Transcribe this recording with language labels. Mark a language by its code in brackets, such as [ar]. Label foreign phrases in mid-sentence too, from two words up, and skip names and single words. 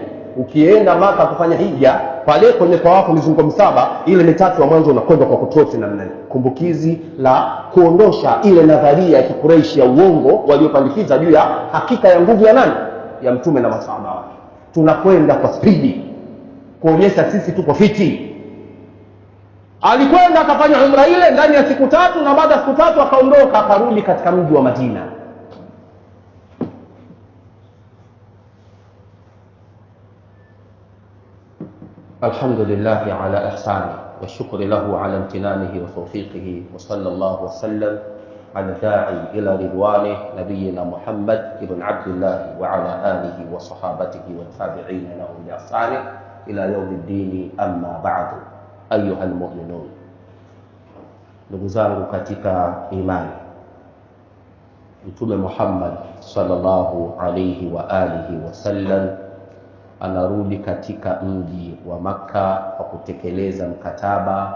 [sw] Ukienda Maka kufanya hija, pale kwenye tawafu mizunguko 7, ile 3 ya mwanzo unakwenda kwa kutoa namna hiyo, kumbukizi la kuondosha ile nadharia ya Quraysh ya uongo waliopandikiza juu ya hakika ya nguvu ya nani? Ya mtume na masahaba wake. Tunakwenda kwa spidi kuonyesha sisi tuko fiti. Alikwenda akafanya umra ile ndani ya siku 3, na baada ya siku 3 akaondoka akarudi katika mji wa Madina. [ar] الحمد لله على إحسانه والشكر له على امتنانه وتوفيقه وصلى الله وسلم على الداعي إلى رضوانه نبينا محمد بن عبد الله وعلى آله وصحابته والتابعين لهم بإحسان إلى يوم الدين. أما بعد, أيها المؤمنون, [sw] ndugu zangu katika imani, Mtume Muhammad [ar] صلى الله عليه وعلى آله وسلم [sw] anarudi katika mji wa Makka kwa kutekeleza mkataba.